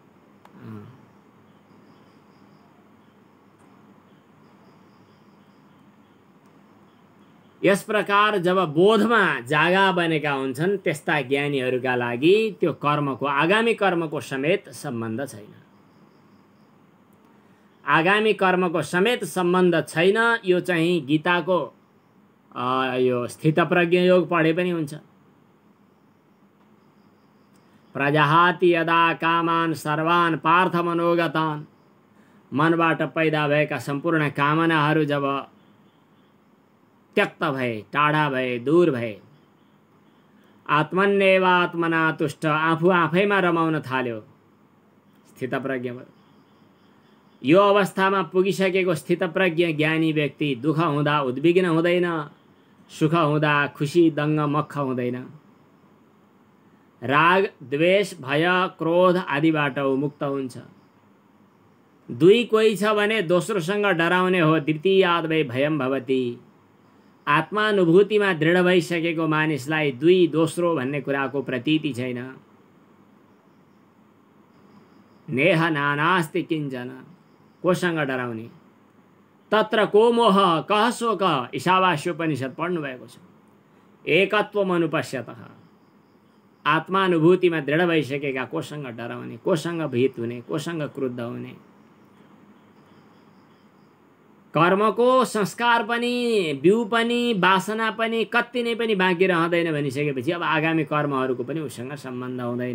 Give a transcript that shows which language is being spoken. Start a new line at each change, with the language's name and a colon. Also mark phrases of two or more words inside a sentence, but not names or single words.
Nepali: यस प्रकार जब बोधमा जागा बनेका हुन्छन् त्यस्ता ज्ञानीहरूका लागि त्यो कर्मको, आगामी कर्मको समेत सम्बन्ध छैन। आगामी कर्मको समेत सम्बन्ध छैन। यो चाहिँ गीताको यो स्थितप्रज्ञ योग पढे पनि हुन्छ।
Sanskrit: प्रजाहाति यदा कामान सर्वान पार्थ मनोगतान।
Nepali: मनबाट पैदा भएका सम्पूर्ण कामनाहरू जब त्यक्त भए, टाढा भए, दूर भए,
Sanskrit: आत्मन्येव आत्मना तुष्ट,
Nepali: आफू आफैमा रमाउन थाल्यो स्थितप्रज्ञ। यो अवस्थामा पुगिसकेको स्थितप्रज्ञ ज्ञानी व्यक्ति दुःख हुँदा उद्विग्न हुँदैन, सुख हुँदा खुसी दङ्ग मक्ख हुँदैन, राग द्वेष भय क्रोध आदिबाट मुक्त हुन्छ। दुई कोही छ भने दोस्रोसँग डराउने हो,
Sanskrit: द्वितीयाद् वै भयं भवति।
Nepali: आत्मानुभूतिमा दृढ भइसकेको मानिसलाई दुई दोस्रो भन्ने कुराको प्रतीति छैन।
Sanskrit: नेह नानास्ति किञ्चन,
Nepali: कोसँग डराउने।
Sanskrit: तत्र को मोह कः शोक,
Nepali: ईशावास्योपनिषद पढ्नु भएको छ।
Sanskrit: एकत्वम अनुपश्यतः,
Nepali: आत्मानुभूतिमा दृढ भइसकेका कोसँग डराउने, कोसँग भीत हुने, कोसँग क्रुद्ध हुने। कर्मको संस्कार पनि, बिउ पनि, वासना पनि कति नै पनि बाँकी रहँदैन भनिसकेपछि अब आगामी कर्महरूको पनि उसँग सम्बन्ध हुँदैन।